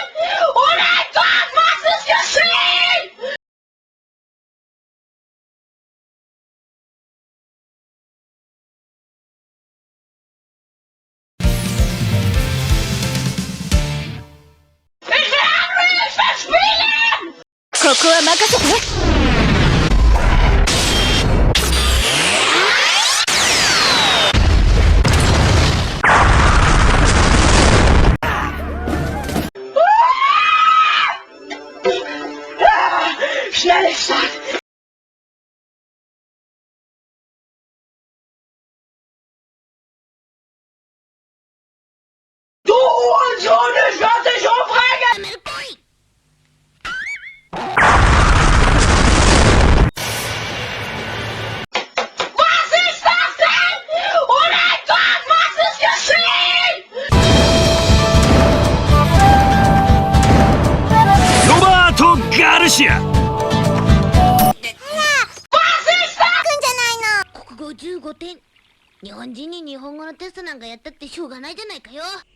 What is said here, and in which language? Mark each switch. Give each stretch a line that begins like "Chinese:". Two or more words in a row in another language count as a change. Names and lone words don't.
German: Oh mein Gott, was ist geschehen? Ich will angry, ich will spielen!
Japanese: ここは任せて
German: Schnell ist das! Du Hurensohn, ich werde dich umbringen! Was ist das denn? Oh mein Gott, was ist geschehen?
Japanese: ロバート・ガルシア。国語15点日本人に日本語のテストなんかやったってしょうがないじゃないかよ。